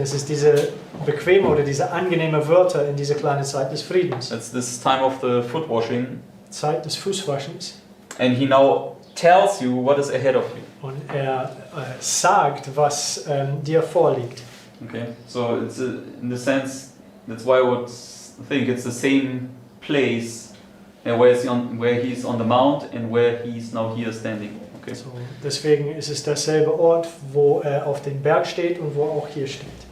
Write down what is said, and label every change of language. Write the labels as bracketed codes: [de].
[de] Es ist diese bequeme oder diese angenehme Wörter in diese kleine Zeit des Friedens. [en] That's this time of the foot washing, [de] Zeit des Fußwaschens. [en] and he now tells you what is ahead of you. [de] Und er sagt, was dir vorliegt. [en] Okay, so it's in the sense, that's why I would think it's the same place where he's on the mount and where he's now here standing. Okay. [de] So, deswegen ist es derselbe Ort, wo er auf dem Berg steht und wo er auch hier steht.